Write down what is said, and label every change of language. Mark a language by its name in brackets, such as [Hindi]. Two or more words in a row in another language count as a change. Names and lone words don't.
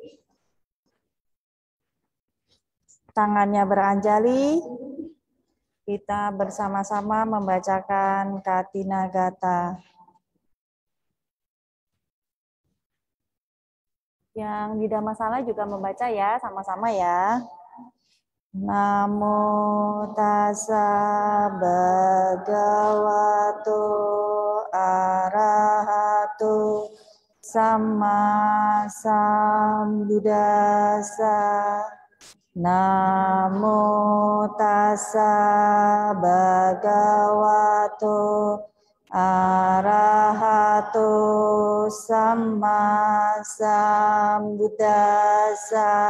[Indonesian] Tangannya beranjali. Kita bersama-sama membacakan Katinagata. Yang di Dhammasala juga membaca ya, sama-sama ya. [Pali] Namo tassa bhagavato arahato samma sambuddhassa. Namo tassa bhagavato arahato samma sambuddhassa.